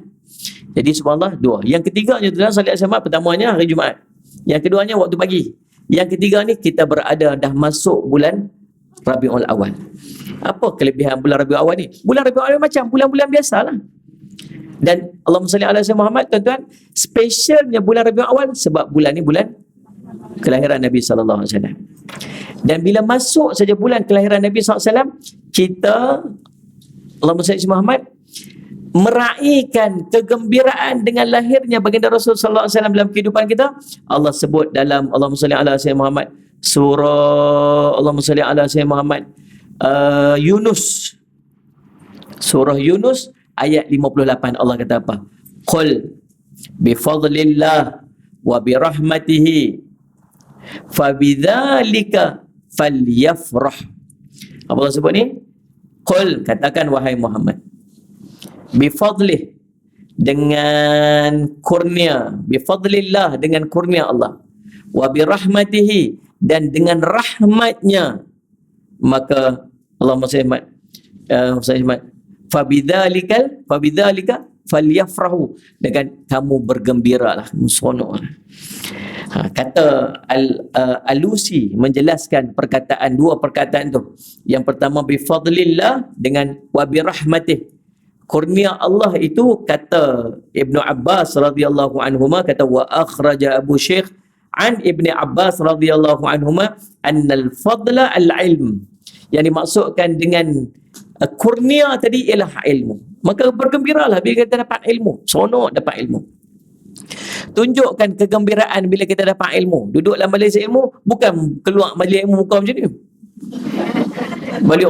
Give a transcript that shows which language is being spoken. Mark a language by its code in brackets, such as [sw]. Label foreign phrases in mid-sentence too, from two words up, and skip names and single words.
[ms] Jadi subhanallah, dua. Yang ketiganya tuan-tuan salat Jumaat, pertamanya hari Jumaat. Yang keduanya waktu pagi. Yang ketiga ni kita berada dah masuk bulan Rabiul Awal. Apa kelebihan bulan Rabiul Awal ni? Bulan Rabiul Awal macam bulan-bulan biasalah. [ar] Dan اللهم صل على سيدنا محمد, [ms] tuan-tuan, spesialnya bulan Rabiul Awal sebab bulan ni bulan kelahiran Nabi [ar] صلى الله عليه وسلم. [ms] Dan bila masuk saja bulan kelahiran Nabi [ar] صلى الله عليه وسلم, [ms] kita [ar] اللهم صل على محمد [ms] meraihkan kegembiraan dengan lahirnya baginda Rasul [ar] صلى الله عليه وسلم [ms] dalam kehidupan kita. Allah sebut dalam [ar] اللهم صل على سيدنا محمد [ms] surah [ar] اللهم صل على سيدنا محمد [ms] Yunus, surah Yunus ayat 58. Allah kata apa? [ar] قل بفضل الله وبرحمته فبذلك فليفرحوا. [ms] Apa Allah sebut ni? Qul, katakan wahai Muhammad, [ar] بفضله, [ms] dengan kurnia, [ar] بفضل الله, [ms] dengan kurnia Allah, [ar] وبرحمته, [ms] dan dengan rahmatnya, [ar] maka اللهم صل فبذلك فليفرحوا, [ms] dengan kamu bergembiralah, seronoklah. Kata Alusi menjelaskan dua perkataan tu. Yang pertama [ar] بفضل الله [ms] dengan [ar] وبرحمته. [ms] Kurnia Allah itu, kata Ibnu Abbas [ar] رضي الله عنهما, kata وأخرج أبو الشيخ عن ابن عباس رضي الله عنهما أن الفضل العلم. [ms] Yang dimaksudkan dengan kurnia tadi ialah ilmu. Maka bergembiralah bila kita dapat ilmu. Seronok dapat ilmu. Tunjukkan kegembiraan bila kita dapat ilmu. Duduk dalam majlis ilmu, bukan keluar majlis ilmu muka macam ni.